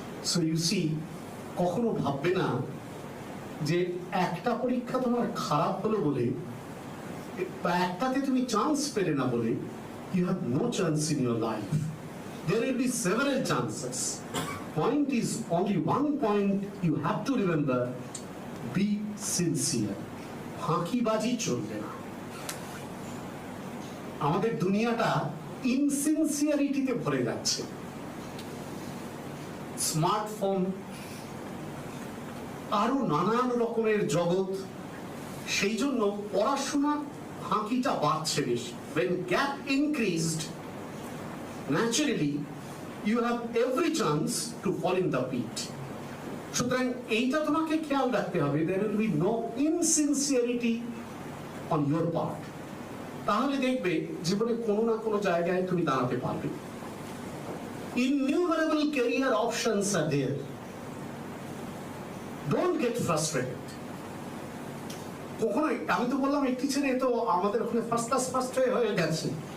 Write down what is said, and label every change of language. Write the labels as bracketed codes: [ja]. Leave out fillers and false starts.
[en] so you see, [bn] কখনো ভাববে না যে একটা পরীক্ষা তোমার খারাপ হলো বলে বা একটাতে তুমি চান্স পেলে না বলে [en] you have no chance in your life. There will be several chances. Point is only one point you have to remember: be sincere. [bn] ফাঁকিবাজি চলবে না। আমাদের দুনিয়াটা ইনসিনসিয়ারিটিতে ভরে যাচ্ছে। স্মার্টফোন, আরো নানান রকমের জগৎ, সেই জন্য পড়াশোনা ফাঁকিটা বাড়ছে বেশি। [en] When gap increased, naturally you have every chance to fall in the pit. [bn] সুতরাং এইটা তোমাকে খেয়াল রাখতে হবে, [en] there will be no insincerity on your part. [bn] তাহলে দেখবে জীবনে কোনো না কোনো জায়গায় তুমি দাঁড়াতে পারবে। [en] Innumerable career options are there. Don't get frustrated. [bn] কখনোই, আমি তো বললাম একটি ছেলে তো আমাদের ওখানে ফার্স্ট ক্লাস ফার্স্ট হয়ে গেছে।